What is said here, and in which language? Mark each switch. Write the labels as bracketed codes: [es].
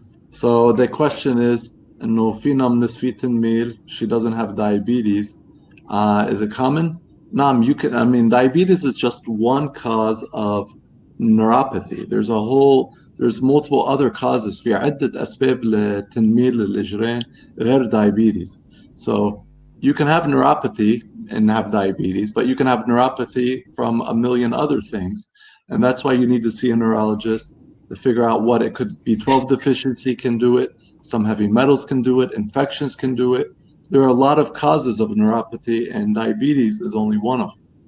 [en] So the question is, [ar] إنه في [en] numbness [ar] في تنميل, [en] she doesn't have diabetes. Is it common? [ar] نعم, [en] you can. I mean, diabetes is just one cause of neuropathy. There's multiple other causes. [ar] في عدة أسباب لتنميل الإجرين غير diabetes. [en] So you can have neuropathy and have diabetes, but you can have neuropathy from a million other things. And that's why you need to see a neurologist to figure out what it could be. B12 deficiency can do it. Some heavy metals can do it. Infections can do it. There are a lot of causes of neuropathy, and diabetes is only one of them.